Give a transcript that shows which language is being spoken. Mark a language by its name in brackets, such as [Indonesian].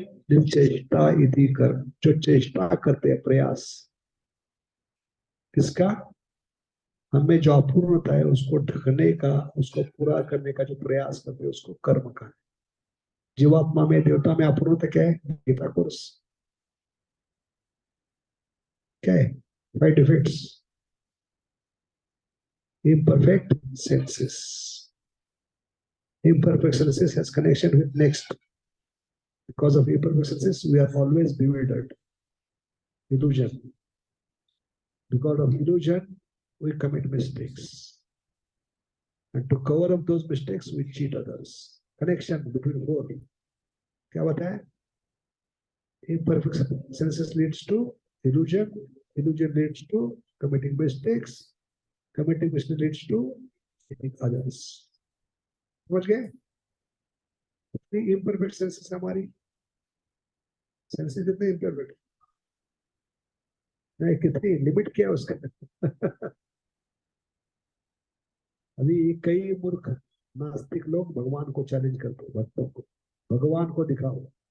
[Hindi] निज चेष्टा इति कर्म, जो चेष्टा करते हैं, प्रयास किसका? हमें जो अपूर्णता है उसको ढकने का, उसको पूरा करने का जो प्रयास करते हैं उसको कर्म का है। जीवात्मा में, देवता में अपूर्णता क्या है? गीता कोर्स क्या है? [English] 5 defects, imperfect senses. Imperfect senses has connection with next. Because of imperfect senses, we are always bewildered. Illusion. Because of illusion, we commit mistakes. And to cover up those mistakes, we cheat others. Connection between both. [Hindi] क्या बताया? [English] Imperfect senses leads to illusion. Illusion leads to committing mistakes. Committing mistakes leads to cheating others. [Hindi] समझ गए? [English] imperfect senses [Hindi] हमारी, senses कितने imperfect, नहीं कितनी limit क्या है उसका? अभी कई मूर्ख नास्तिक लोग भगवान को चैलेंज करते हैं, भक्तों को, भगवान को दिखाओ।